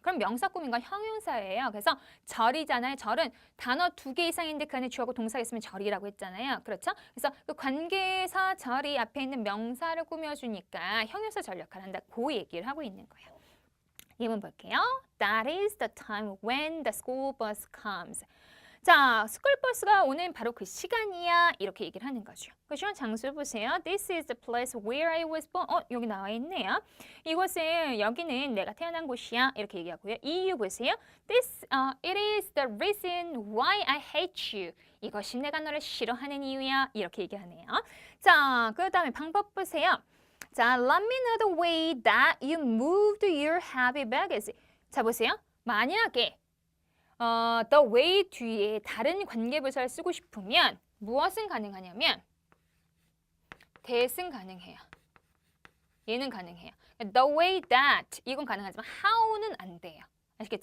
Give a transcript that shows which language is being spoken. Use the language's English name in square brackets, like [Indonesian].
[Korean] 그럼 명사 꾸민 건 형용사예요. 그래서 절이잖아요. 절은 단어 2개 이상인데 그 안에 주어고 동사가 있으면 절이라고 했잖아요. 그렇죠? 그래서 그 관계사 절이 앞에 있는 명사를 꾸며주니까 형용사 절 역할을 한다. 그 얘기를 하고 있는 거예요. 예문 볼게요. [English] That is the time when the school bus comes. [Korean] 자, 스쿨버스가 오는 바로 그 시간이야. 이렇게 얘기를 하는 거죠. 그죠? 장소 보세요. [English] This is the place where I was born. [Korean] 여기 나와 있네요. 이곳은 여기는 내가 태어난 곳이야. 이렇게 얘기하고요. 이유 보세요. [English] It is the reason why I hate you. [Korean] 이것이 내가 너를 싫어하는 이유야. 이렇게 얘기하네요. 자, 그 다음에 방법 보세요. [English] 자, let me know the way that you moved your heavy baggage. [Korean] 자, 보세요. 만약에 the way 뒤에 다른 관계부사를 쓰고 싶으면 무엇은 가능하냐면 that은 가능해요. 얘는 가능해요. The way that 이건 가능하지만 how는 안 돼요. 아시겠죠?